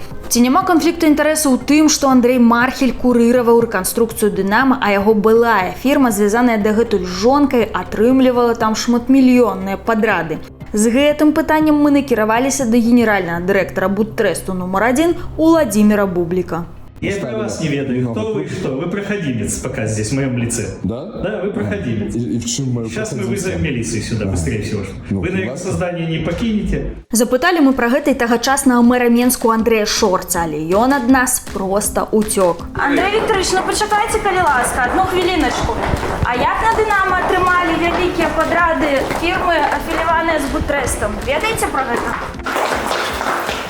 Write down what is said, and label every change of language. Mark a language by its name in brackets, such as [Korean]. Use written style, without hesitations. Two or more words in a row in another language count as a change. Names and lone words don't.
[Belarusian] Ці няма канфлікту інтарэсу ў тым, што Андрэй Мархель курыраваў рэканструкцыю «Дынама», а яго былая фірма, звязаная дагэтуль з жонкай, атрымлівала там шматмільённыя падрады. З гэтым пытаннем мы накіраваліся да генеральнага дырэктара Будтрэсту нумар 1 Уладзіміра Бубліка. [Russian] Я про вас не ведаю, кто вы и что. Вы проходимец пока здесь, в моем лице. Да? Да, вы проходимец. И в чем мое Сейчас мы вызовем милицию сюда, быстрее всего. Вы на создание не покинете. [Belarusian] Запыталі мы пра гэта і тагачаснага мэра Менску Андрэя Шорца, але ён ад нас проста уцёк. Андрей Викторович, ну почакайце, калі ласка, одну хвіліночку. А як на «Дынама» атрымалі вялікія падрады фірмы, афіляваныя з Будтрэстам? Ведаеце пра гэта?